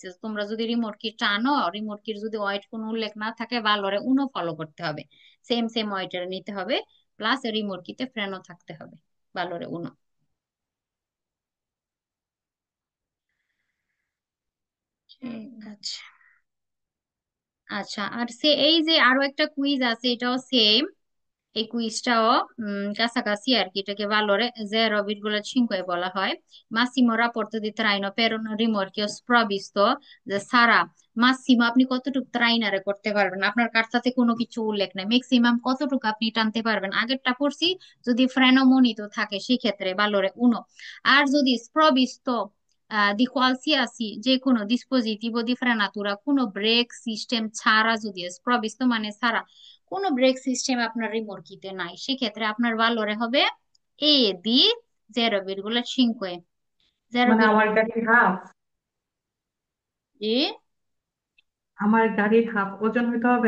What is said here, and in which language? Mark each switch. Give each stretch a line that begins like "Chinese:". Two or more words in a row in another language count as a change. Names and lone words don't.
Bangla: তোমরা যদি রিমোট কি টানো, রিমোট কির যদি ওয়েট কোনো উল্লেখ না থাকে,
Italian: valore uno
Bangla: ফলো করতে হবে, সেম সেম ওয়েটের নিতে হবে, প্লাস রিমোট কিতে ফ্রেনও থাকতে হবে,
Italian: valore uno.
Bangla: ঠিক আছে। আচ্ছা, আর এই যে আরো একটা কুইজ আছে, এটাও সেম, এই কুইজটাও কাছাকাছি আর কি, এটাকে
Italian: valore zero virgola cinque
Bangla: বলা হয়।
Italian: Massimo rapporto di traino per un rimorchio sprovvisto sarà
Bangla: ম্যাক্সিমাম আপনি কতটুকু ট্রাইনারে করতে পারবেন, আপনার কার্তাতে কোনো কিছু উল্লেখ নাই, ম্যাক্সিমাম কতটুকু আপনি টানতে পারবেন। আগেরটা পড়ছি, যদি ফ্রেনোমোনিতো থাকে সেক্ষেত্রে valore 1, আর যদি
Italian: sprovvisto di qualsiasi
Bangla: যে কোনো
Italian: dispositivo di frenatura,
Bangla: কোনো ব্রেক সিস্টেম ছাড়া, যদি sprovvisto মানে ছাড়া, কোনো ব্রেক সিস্টেম আপনার রিমোর্কিতে নাই, সেক্ষেত্রে আপনার valore হবে
Italian: è di
Bangla: 0,5, মানে 0, আমার গাড়ির হাফ, আমার গাড়ির হাফ ওজন হইতে হবে।